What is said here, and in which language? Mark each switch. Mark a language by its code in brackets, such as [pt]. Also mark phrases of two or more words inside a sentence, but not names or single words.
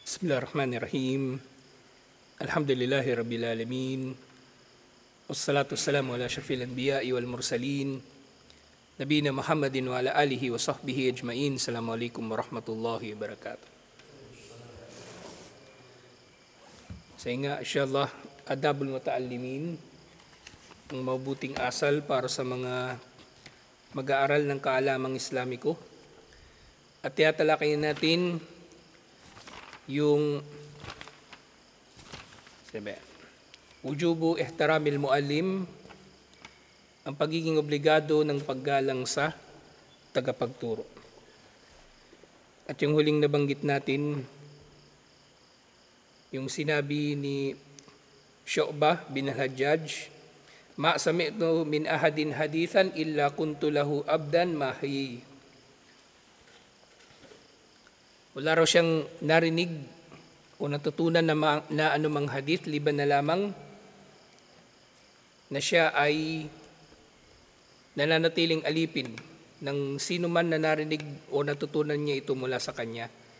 [ar] بسم الله الرحمن الرحيم. الحمد لله رب العالمين. والصلاة والسلام على أشرف الأنبياء والمرسلين. نبينا محمد وعلى آله وصحبه أجمعين. السلام عليكم ورحمة الله وبركاته. [tl] Saya nga, [ar] إن شاء الله، آداب المتعلمين, [tl] ang mabuting asal para sa mga mag-aaral ng kaalamang Islamiko. At tiyatalakayin natin yung [ar] وجوب احترام المعلم, [tl] ang pagiging obligado ng paggalang sa tagapagturo. At yung huling nabanggit natin, yung sinabi ni [ar] Syu'bah bin al-Hajjaj, ما سمعت من أحد حديثا إلا كنت له عبدا ما حيي. [tl] Wala raw siyang narinig o natutunan na anumang hadith, liban na lamang na siya ay nananatiling alipin ng sino man na narinig o natutunan niya ito mula sa kanya.